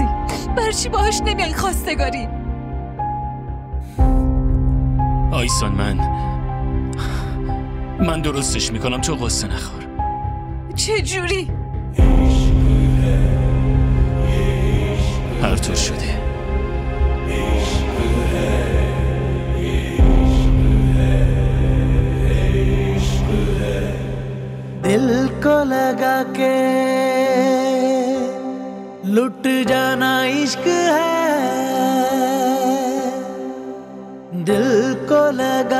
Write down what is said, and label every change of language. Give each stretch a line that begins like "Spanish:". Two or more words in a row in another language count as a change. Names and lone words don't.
Persian: برای چی باهاش نمیای خواستگاری؟ آیسان من درستش میکنم، تو قصه نخور. چه جوری؟ هر طور شده.
Hindi: दिल को लगा के लुट जाना इश्क है, दिल को लगा